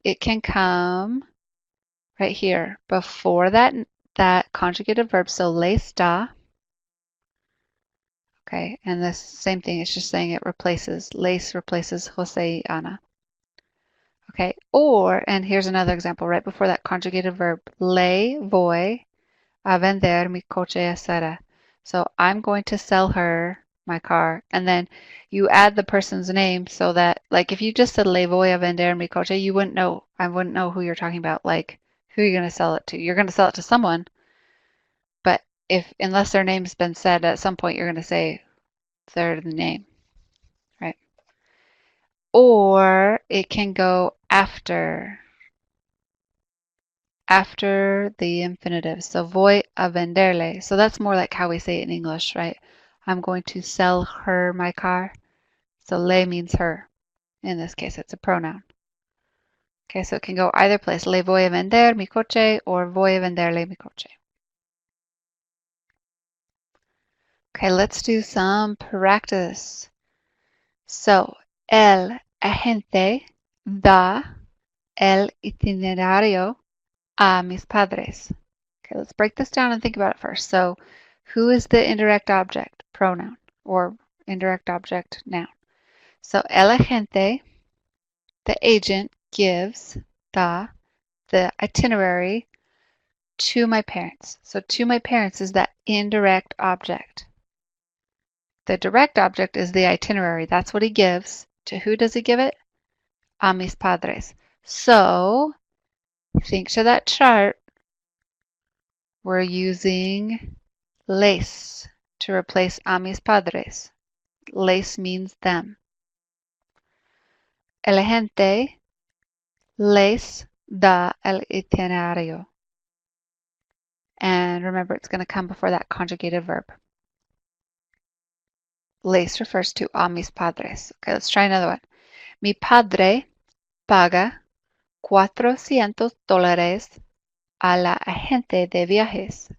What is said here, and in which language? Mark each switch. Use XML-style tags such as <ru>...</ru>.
<en>It can come right here before that conjugated verb.</en> <es>So le está.</es> <en>Okay, and the same thing. It's just saying it replaces. Les replaces Jose y Ana. Okay, and here's another example right before that conjugated verb.</en> <es>Le voy a vender mi coche a Sara.</es> <en>So I'm going to sell her my car. And then you add the person's name so that, like, if you just said</en> <es>le voy a vender mi coche,</es> <en>you wouldn't know. I wouldn't know who you're talking about. Like, who are you going to sell it to? You're going to sell it to someone. But unless their name's been said at some point, you're going to say their name, right? Or it can go after the infinitive. So</en> <es>voy a venderle.</es> <en>So that's more like how we say it in English, right? I'm going to sell her my car. So le means her. In this case, it's a pronoun. Okay, so it can go either place.</en> <es>Le voy a vender mi coche or voy a venderle mi coche.</es> <en>Okay, let's do some practice.</en> <es>So, el agente da el itinerario a mis padres.</es> <en>Okay, let's break this down and think about it first. So, who is the indirect object pronoun or indirect object noun? So,</en> <es>el agente,</es> <en>the agent, gives the itinerary to my parents. So, to my parents is that indirect object. The direct object is the itinerary. That's what he gives. To who does he give it?</en> <es>A mis padres.</es> <en>So, think to that chart. We're using les to replace</en> <es>a mis padres.</es> <en>Les means them.</en> <es>El agente les da el itinerario.</es> <en>And remember, it's going to come before that conjugated verb. Les refers to</en> <es>a mis padres.</es> <en>Okay, let's try another one.</en> <es>Mi padre paga $400 a la agente de viajes.</es>